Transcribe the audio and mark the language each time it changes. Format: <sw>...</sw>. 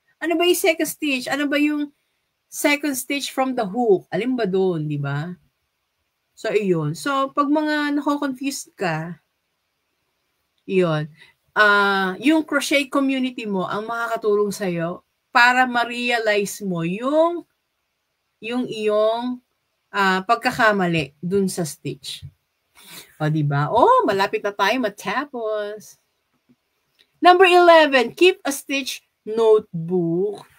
<tl>Ano ba yung second stitch? Ano ba yung</tl> <en>second stitch from the hook?</en> <tl>Alin ba doon, di ba? So, iyon. So, pag mga nako-confused ka, iyon. Yung crochet community mo ang makakatulong sa'yo para ma-realize mo yung iyong pagkakamali dun sa stitch. O, diba? Malapit na tayo matapos.</tl> <en>Number 11, keep a stitch notebook.</en>